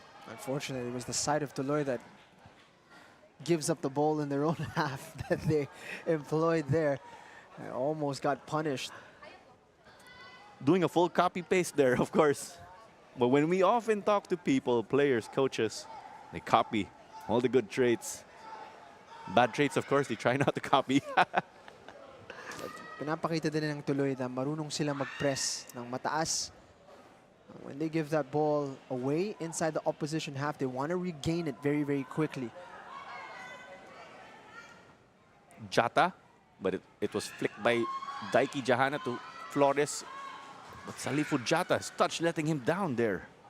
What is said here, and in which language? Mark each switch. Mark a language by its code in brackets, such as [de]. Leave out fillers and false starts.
[en] Unfortunately, it was the side of Tuloy that gives up the ball in their own half that they employed there. They almost got punished. Doing a full copy-paste there, of course. But when we often talk to people, players, coaches, they copy all the good traits. Bad traits, of course, they try not to copy. [tl] Pinapakita din ng Tuloy na marunong sila mag-press ng mataas. [en] When they give that ball away inside the opposition half, they want to regain it very, very quickly. Jata, but it was flicked by Daiki Jahana to Flores. But Salifu Jata's touch letting him down there.